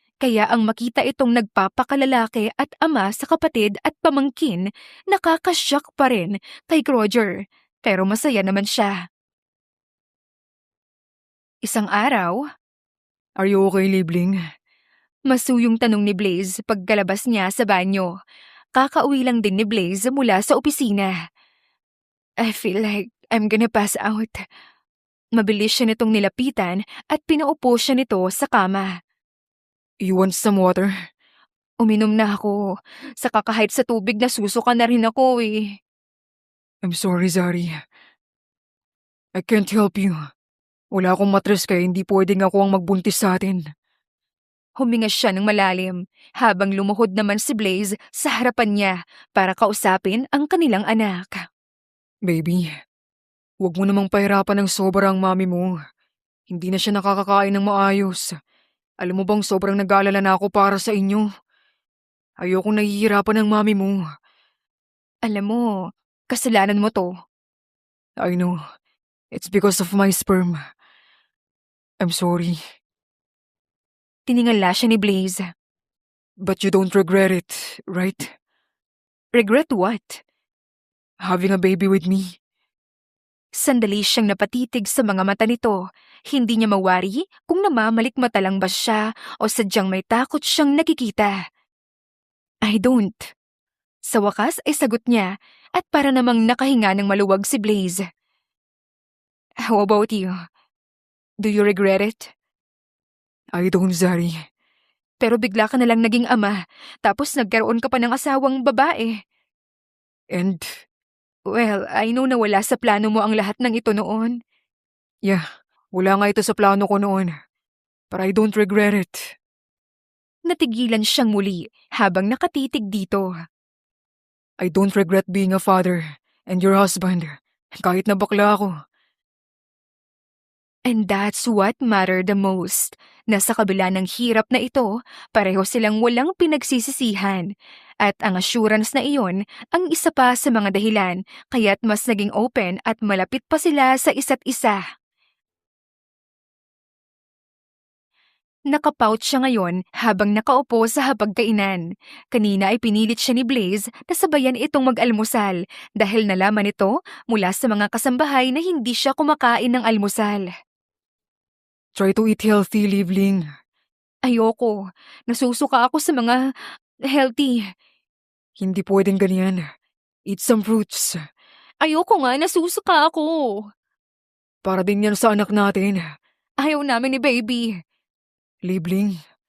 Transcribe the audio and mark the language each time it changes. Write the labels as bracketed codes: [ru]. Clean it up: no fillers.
[tl] Kaya ang makita itong nagpapakalalaki at ama sa kapatid at pamangkin, nakakashock pa rin kay Roger. Pero masaya naman siya. Isang araw, [en] Are you okay, Libling? [tl] masuyong tanong ni Blaze pagkalabas niya sa banyo. Kakauwi lang din ni Blaze mula sa opisina. [en] I feel like I'm gonna pass out. [tl] Mabilis siya nitong nilapitan at pinaupo siya nito sa kama. [en] You want some water? [tl] Uminom na ako. Sa kakahit sa tubig na susuka na rin ako eh. [en] I'm sorry, Zari. I can't help you. [tl] Wala akong matres kaya hindi pwedeng ako ang magbuntis sa atin. Huminga siya ng malalim habang lumuhod naman si Blaze sa harapan niya para kausapin ang kanilang anak. Baby, huwag mo namang pahirapan ng sobra ang mami mo. Hindi na siya nakakakain ng maayos. Alam mo bang sobrang nag-aalala na ako para sa inyo? Ayokong nahihirapan ng mami mo. Alam mo, kasalanan mo to. [en] I know. It's because of my sperm. I'm sorry. [tl] Tiningala siya ni Blaze. [en] But you don't regret it, right? Regret what? Having a baby with me. [tl] Sandali siyang napatitig sa mga mata nito. Hindi niya mawari kung namamalikmata lang ba siya o sadyang may takot siyang nakikita. [en] I don't. [tl] Sa wakas ay sagot niya at para namang nakahinga ng maluwag si Blaze. [en] How about you? Do you regret it? I don't, Zari. [tl] Pero bigla ka na lang naging ama, tapos nagkaroon ka pa ng asawang babae. [en] And, Well, I know [tl] na wala sa plano mo ang lahat ng ito noon. yeah, wala nga ito sa plano ko noon. [en] But I don't regret it. [tl] Natigilan siyang muli habang nakatitig dito. [en] I don't regret being a father and your husband. [tl] Kahit na bakla ako. [en] And that's what mattered the most. [tl] Nasa kabila ng hirap na ito, pareho silang walang pinagsisisihan. At ang assurance na iyon ang isa pa sa mga dahilan kaya't mas naging open at malapit pa sila sa isa't isa. Nakapout siya ngayon habang nakaupo sa hapagkainan. Kanina ay pinilit siya ni Blaze na sabayan itong mag-almusal dahil nalaman nito mula sa mga kasambahay na hindi siya kumakain ng almusal. [en] Try to eat healthy, Livling. [tl] Ayoko. Nasusuka ako sa mga healthy. Hindi pwedeng ganyan. [en] Eat some fruits. [tl] Ayoko nga, nasusuka ako. Para din yan sa anak natin. Ayaw namin ni baby. Livling.